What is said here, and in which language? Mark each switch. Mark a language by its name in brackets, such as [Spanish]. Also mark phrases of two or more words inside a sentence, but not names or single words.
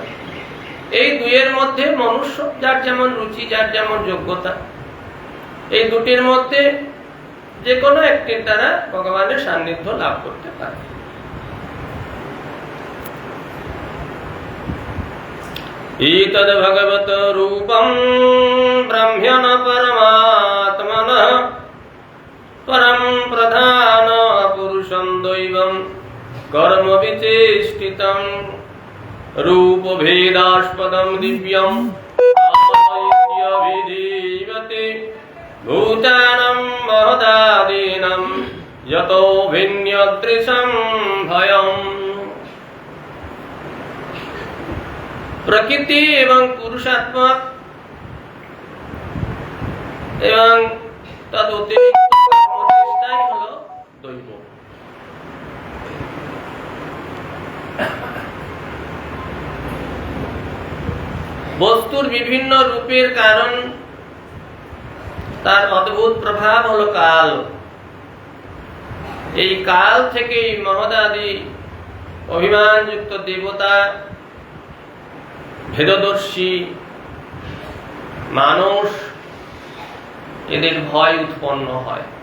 [Bangla] এই দুইয়ের মধ্যে মনুষ্য যার যেমন রুচি, যার যেমন যোগ্যতা, এই দুটির মধ্যে যে কোনো একটির দ্বারা ভগবানের সান্নিধ্য লাভ করতে পারে। [Sanskrit] ইতদ ভগবত রূপম ব্রহ্মণ পরমাত্মনঃ परम प्रधान पुरुषं दैवं कर्म विचेष्टितं रूप भेदास्पदं दिव्यं आदित्यभिधीयते भूतानं महदादीनं यतो भिन्यदृशं भयम्। [Bangla] প্রকৃতি এবং পুরুষাত্মা এবং তদ অতিরিক্ত কর্মচেষ্টাই হলো দৈব। বস্তুর বিভিন্ন রূপের কারণ তার অদ্ভুত প্রভাব হলো কাল। এই কাল থেকেই মহদাদি অভিমানযুক্ত দেবতা, ভেদদর্শী মানুষ, এদের ভয় উৎপন্ন হয়।